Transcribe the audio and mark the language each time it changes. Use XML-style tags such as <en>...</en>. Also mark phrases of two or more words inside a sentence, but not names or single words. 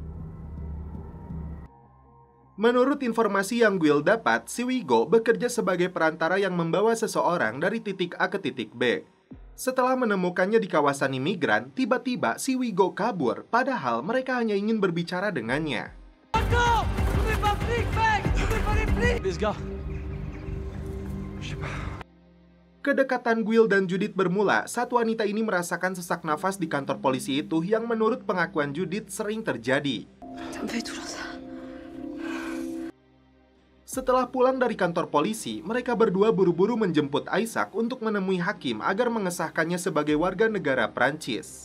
<id>Menurut informasi yang Guil dapat, si Vigo bekerja sebagai perantara yang membawa seseorang dari titik A ke titik B. Setelah menemukannya di kawasan imigran, tiba-tiba si Vigo kabur, padahal mereka hanya ingin berbicara dengannya.</id> <fr>Les gars. Je sais pas.</fr> <id>Kedekatan Guil dan Judith bermula saat wanita ini merasakan sesak nafas di kantor polisi itu yang menurut pengakuan Judith sering terjadi. Setelah pulang dari kantor polisi, mereka berdua buru-buru menjemput Isaac untuk menemui hakim agar mengesahkannya sebagai warga negara Prancis.</id>